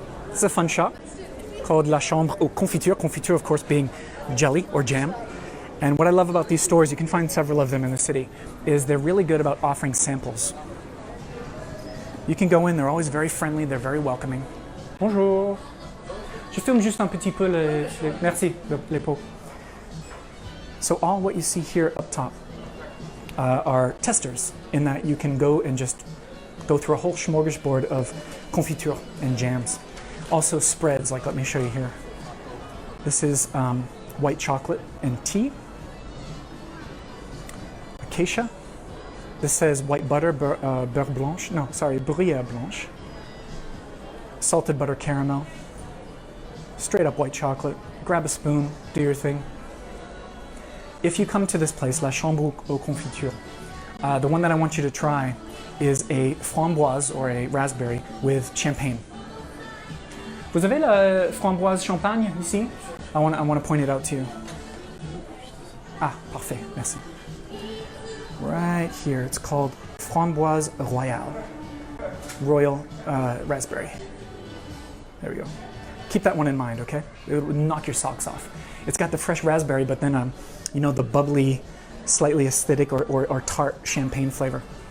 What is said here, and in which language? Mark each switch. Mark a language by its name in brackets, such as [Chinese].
[English] It's a fun shop called La Chambre aux Confitures. Confiture, of course, being jelly or jam. And what I love about these stores, you can find several of them in the city, is they're really good about offering samples. You can go in, they're always very friendly, they're very welcoming. [French] Bonjour. Je filme juste un petit peu merci, les pots. [English] So all what you see here up top are testers, in that you can go and just go through a whole smorgasbord of confiture and jams. Also spreads, like let me show you here. This is white chocolate and tea. Acacia. This says white butter, beurre blanche. No, sorry, bruyère blanche. Salted butter caramel. Straight up white chocolate. Grab a spoon, do your thing. If you come to this place, La Chambre aux Confitures, the one that I want you to try is a framboise or a raspberry with champagne. [French] Vous avez la framboise champagne ici? [English] I want to point it out to you. [French] Ah, parfait, merci. [English] Right here, it's called Framboise Royale. Royal raspberry. There we go. Keep that one in mind, okay? It would knock your socks off. It's got the fresh raspberry, but then, you know, the bubbly, slightly acidic or tart champagne flavor.